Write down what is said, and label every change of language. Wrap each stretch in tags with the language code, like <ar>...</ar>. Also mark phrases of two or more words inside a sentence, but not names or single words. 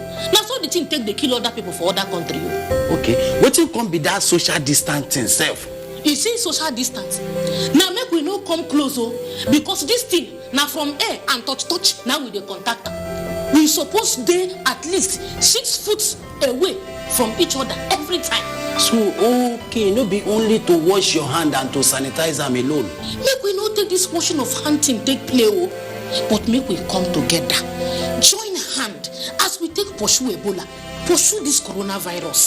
<pcm>Na so the thing take dey kill other people for other country. Okay, wetin come be that social distancing sef? You see social distance. Now make we no come close because this thing na from air and touch now we dey contact am. We suppose dey at least 6 foot away from each other every time. So okay, no be only to wash your hand and to sanitize them alone. Make we no take this motion of hand thing take play but make we come together, join hand as we take pursue Ebola, pursue this coronavirus.</pcm>